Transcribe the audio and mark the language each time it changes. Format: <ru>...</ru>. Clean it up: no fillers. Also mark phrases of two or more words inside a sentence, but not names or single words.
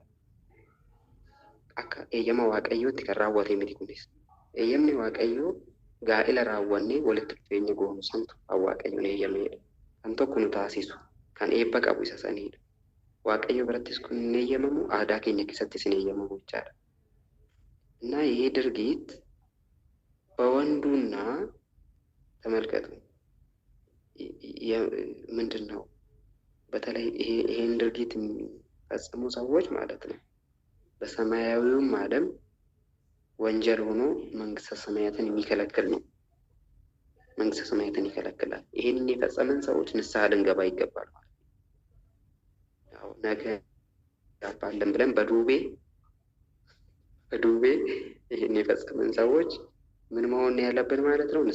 <om>Akka eeyyama Waaqayyootti kan raawwate miti kunis. Eeyyamni Waaqayyoo gaa'ila raawwannee walitti dhufeenya goonu santu kan Waaqayyoon eeyyameedha. Kan tokko nu taasisu, kan eebba qabu isa sanidha. Waaqayyo birattis kun hin eeyyamamu, aadaa keenya keessattis hin eeyyamamu jechaadha.</om> <am>እና ይሄ ድርጊት በወንዱና ተመልከቱ ምንድን ነው? በተለይ ይሄን ድርጊት የሚፈጽሙ ሰዎች ማለት ነው በሰማያዊውም ዓለም ወንጀል ሆኖ መንግስተ ሰማያትን የሚከለክል ነው። መንግስተ ሰማያትን ይከለክላል። ይሄንን የፈጸመን ሰዎች ንስሐ ልንገባ ይገባል ማለት ነው። ያው ነገ ያባለን ብለን በዱቤ ይሄን የፈጸመን ሰዎች ምን መሆን ያለብን ማለት ነው?</am>